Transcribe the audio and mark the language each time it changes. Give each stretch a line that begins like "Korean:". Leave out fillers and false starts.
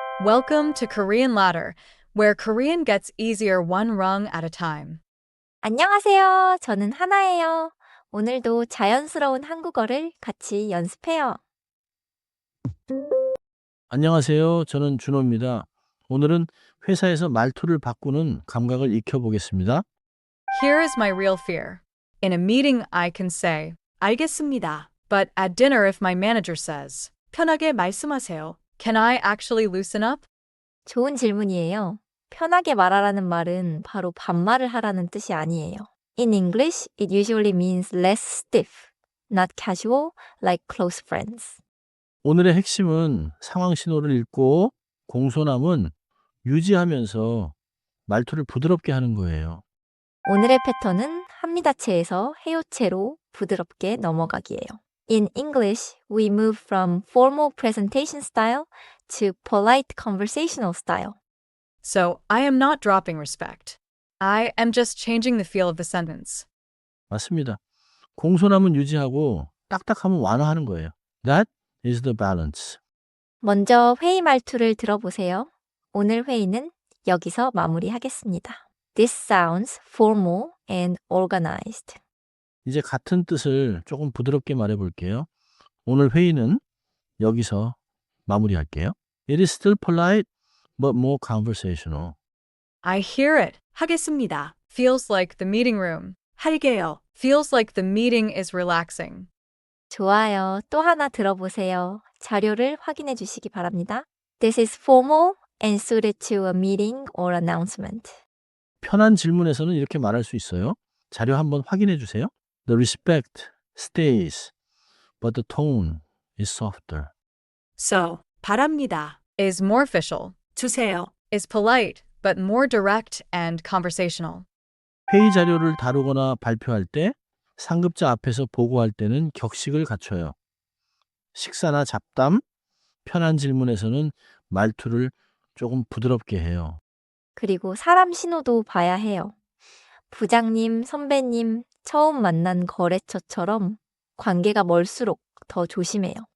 English: Welcome to Korean Ladder, where Korean gets easier one rung at a time.
Korean: 안녕하세요. 저는 하나예요. 오늘도 자연스러운 한국어를 같이 연습해요. 안녕하세요. 저는 준호입니다. 오늘은 회사에서 말투를 바꾸는 감각을 익혀보겠습니다.
English: Here is my real fear. In a meeting, I can say,
Korean: 알겠습니다.
English: But at dinner, if my manager says,
Korean: 편하게 말씀하세요,
English: can I actually loosen up?
Korean: 좋은 질문이에요. 편하게 말하라는 말은 바로 반말을 하라는 뜻이 아니에요.
English: In English, it usually means less stiff, not casual, like close friends.
Korean: 오늘의 핵심은 상황 신호를 읽고 공손함은 유지하면서 말투를 부드럽게 하는 거예요. 오늘의 패턴은 합니다체에서 해요체로 부드럽게 넘어가기예요.
English: In English, we move from formal presentation style to polite conversational style. So I am not dropping respect. I am just changing the feel of the sentence.
Korean: 맞습니다. 공손함은 유지하고 딱딱함은 완화하는 거예요.
English: That is the balance.
Korean: 먼저 회의 말투를 들어보세요. 오늘 회의는 여기서 마무리하겠습니다.
English: This sounds formal and organized.
Korean: 이제 같은 뜻을 조금 부드럽게 말해볼게요. 오늘 회의는 여기서 마무리할게요.
English: It is still polite, but more conversational. I hear it. 하겠습니다. Feels like the meeting room.
Korean: 할게요.
English: Feels like the meeting is relaxing.
Korean: 좋아요. 또 하나 들어보세요. 자료를 확인해 주시기 바랍니다.
English: This is formal and suited to a meeting or announcement.
Korean: 편한 질문에서는 이렇게 말할 수 있어요. 자료 한번 확인해 주세요.
English: The respect stays, but the tone is softer. So, 바랍니다 is more official. 주세요 is polite, but more direct and conversational.
Korean: 회의 자료를 다루거나 발표할 때 상급자 앞에서 보고할 때는 격식을 갖춰요. 식사나 잡담, 편한 질문에서는 말투를 조금 부드럽게 해요. 그리고 사람 신호도 봐야 해요. 부장님, 선배님, 처음 만난 거래처처럼 관계가 멀수록 더 조심해요.